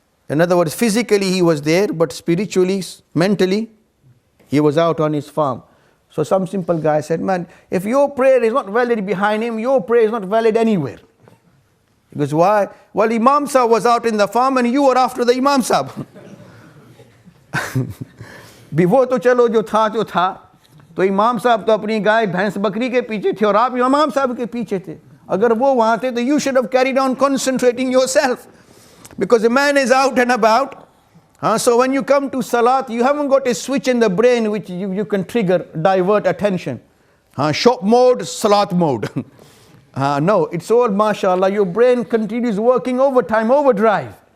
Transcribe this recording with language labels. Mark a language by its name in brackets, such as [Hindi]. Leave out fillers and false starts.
[English] In other words, physically he was there, but spiritually, mentally, he was out on his farm. So some simple guy said, man, if your prayer is not valid behind him, your prayer is not valid anywhere. Because why? Well, Imam Sahib was out in the farm and you were after the Imam Sahib. [Hindi] वो तो चलो जो था तो इमाम साहब तो अपनी गाय भैंस बकरी के पीछे थे और आप इमाम साहब के पीछे थे. अगर वो वहाँ थे तो [English] you should have carried on concentrating yourself. Because a man is out and about. So when you come to Salat, you haven't got a switch in the brain which you can trigger, divert attention. Shop mode, Salat mode. No, it's all mashallah, your brain continues working overtime, overdrive.